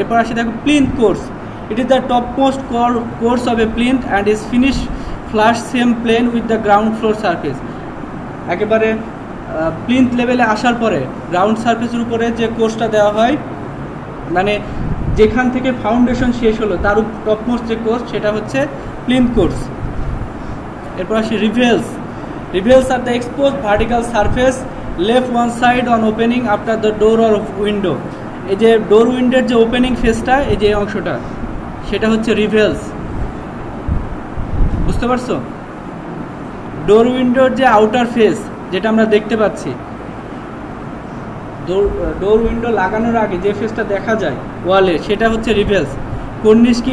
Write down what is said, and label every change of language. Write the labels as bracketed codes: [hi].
[bn] এরপর আসি দেখো [en] Plinth course. It is the top most course of a plinth and is finish flush same plane with the ground floor surface. [bn] একেবারে plinth লেভেলে আসার পরে ground সারফেসের উপরে যে কোর্সটা দেওয়া হয়, মানে যেখান থেকে ফাউন্ডেশন শেষ হলো তার টপমোস্ট যে কোর্স, সেটা হচ্ছে প্লিন্থ কোর্স। এরপর আসি rebels. [en] Rivets are the exposed vertical surface left one side on opening after the door or window. [bn] এই যে ডোর উইন্ডোর যে ওপেনিং ফেসটা, এই যে অংশটা, সেটা হচ্ছে রিভেলস। বুঝতে পারছো? ডোর উইন্ডোর যে আউটার ফেস, যেটা আমরা দেখতে পাচ্ছি, ডোর উইন্ডো লাগানোর আগে যে ফেসটা দেখা যায় ওয়ালে, সেটা হচ্ছে রিভেলস। কর্নিশ কি?